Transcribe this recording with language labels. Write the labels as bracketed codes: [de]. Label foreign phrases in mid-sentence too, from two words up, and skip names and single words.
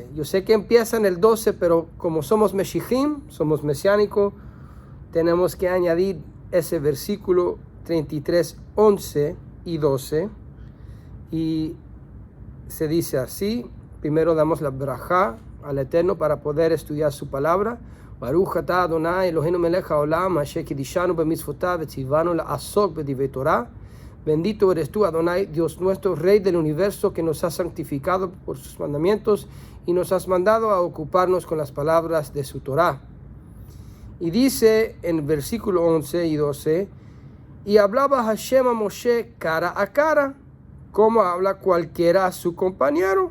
[es] Yo sé que empieza en el 12, pero como somos Meshichim, somos mesiánicos, tenemos que añadir ese versículo 33, 11 y 12. Y se dice así. Primero damos la brajá al Eterno para poder estudiar su palabra. [he] ברוך אתה אדוני אלוהינו מלך העולם אשר קדשנו במצוותיו וציוונו לעסוק בדברי תורה. [es] Bendito eres tú, Adonai, Dios nuestro, Rey del universo, que nos has santificado por sus mandamientos y nos has mandado a ocuparnos con las palabras de su Torah. Y dice en versículo 11 y 12, y hablaba Hashem a Moshe cara a cara, como habla cualquiera a su compañero.